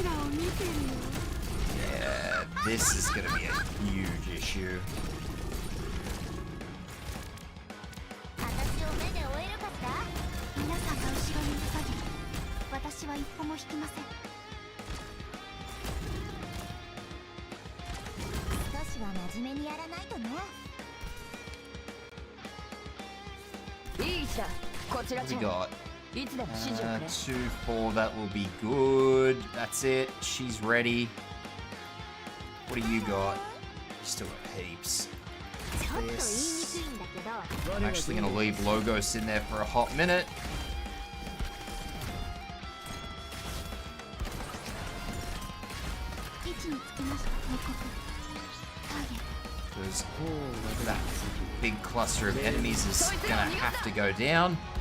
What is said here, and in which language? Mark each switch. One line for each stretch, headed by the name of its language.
English: Yeah, this is gonna be a huge issue.
Japanese: 私を目で追えるかしら。皆さんが後ろにいる限り私は一歩も引きません。少しは真面目にやらないとね。いいさ、こちら
English: What we got?
Japanese: いつでも指示をくれ。
English: 2, 4, that will be good. That's it. She's ready. What do you got? You still got heaps.
Japanese: ちょっと言いにくいんだけど。
English: I'm actually gonna leave Logos in there for a hot minute.
Japanese: 位置につきました。報告。ターゲット。
English: Because that big cluster of enemies is gonna have to go down.